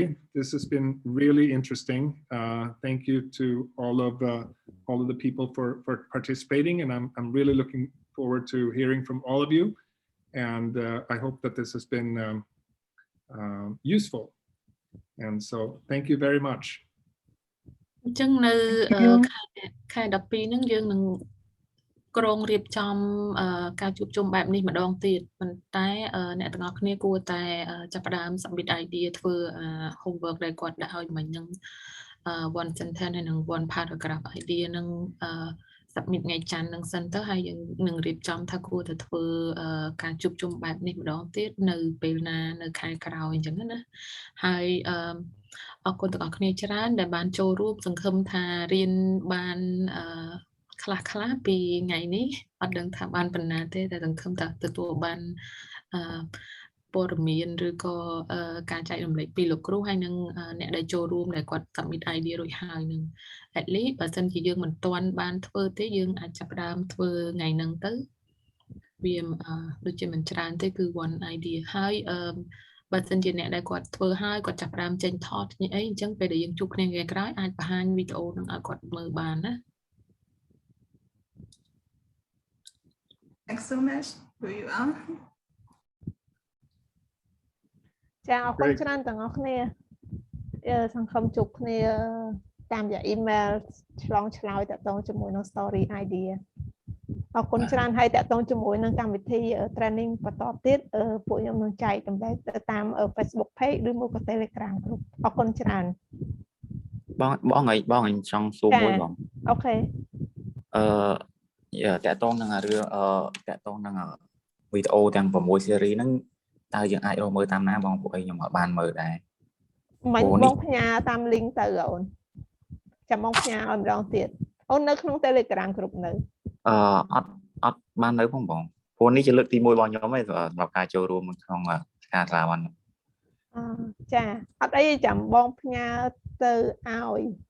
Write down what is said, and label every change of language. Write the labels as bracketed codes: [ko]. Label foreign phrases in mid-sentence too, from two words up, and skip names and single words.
[en] This has been really interesting. Thank you to all of the people for participating, and I'm really looking forward to hearing from all of you. And I hope that this has been useful. And so thank you very much. [km] អញ្ចឹងនៅខែ12ហ្នឹងយើងនឹងក្រុងរៀបចំការជួបជុំបែបនេះម្ដងទៀតប៉ុន្តែអ្នកទាំងអស់គ្នាគួរតែចាប់ផ្ដើម [en] submit idea [km] ធ្វើ homework ដែលគាត់ដាក់ឲ្យមិញហ្នឹង [en] one sentence [km] ហើយនឹង [en] one paragraph idea [km] ហ្នឹង submit ថ្ងៃច័ន្ទហ្នឹង សិនទៅហើយយើងនឹងរៀបចំថាគួរតែធ្វើការជួបជុំបែបនេះម្ដងទៀតនៅពេលណានៅខែក្រោយអញ្ចឹងណាហើយអរគុណទាំងអស់គ្នាច្រើនដែលបាន ចូលរួមសង្ឃឹមថារៀនបានខ្លះពីថ្ងៃនេះអត់ដឹងថាបានប៉ុណ្ណាទេតែសង្ឃឹមថាទទួលបានព័ត៌មាន ឬក៏ការចែករំលែកពីលោកគ្រូហើយនឹងអ្នកដែលចូលរួមដែលគាត់ [en] submit idea [km] រួចហើយនឹង [en] at least [km] បើសិនជាយើងមិនទាន់បានធ្វើទេយើងអាចចាប់ផ្ដើមធ្វើថ្ងៃហ្នឹងទៅវាដូចជាមិនច្រើនទេគឺ [en] one idea [km] ហើយបើសិនជាអ្នកដែលគាត់ធ្វើហើយគាត់ចាប់ផ្ដើមចេញថតអីអញ្ចឹងពេលដែលយើងជួបគ្នាថ្ងៃក្រោយអាចបង្ហាញវីដេអូហ្នឹងឲ្យគាត់មើលបានណា [en] Thanks so much for you all. [km] ចាអរគុណច្រើនទាំងអស់គ្នាសង្ឃឹមជួបគ្នាតាមរយៈ email ឆ្លងឆ្លើយតាក់ទងជាមួយនឹង [en] story idea [km] អរគុណច្រើនហើយតាក់ទងជាមួយនឹងកម្មវិធី training បន្តទៀតពួកខ្ញុំនឹងចែកតម្លែងទៅតាម Facebook page ឬមួយក៏ Telegram group អរគុណច្រើនបងអញចង់សួរមួយបងអូខេ តាក់ទងនឹងរឿងតាក់ទងនឹងវីដេអូទាំង6 series ហ្នឹងតើយើងអាចរកមើលតាមណាបងពួកឯងខ្ញុំអត់បានមើលដែរមិនបងផ្ញើតាម link ទៅអូនចាំបងផ្ញើឲ្យម្ដងទៀតអូននៅក្នុង Telegram group នៅអត់បាននៅផងបងព្រោះនេះជាលើកទី1របស់ខ្ញុំឯងសម្រាប់ការចូលរួមក្នុងការស្រាវជ្រាវចាអត់អីចាំបងផ្ញើទៅឲ្យ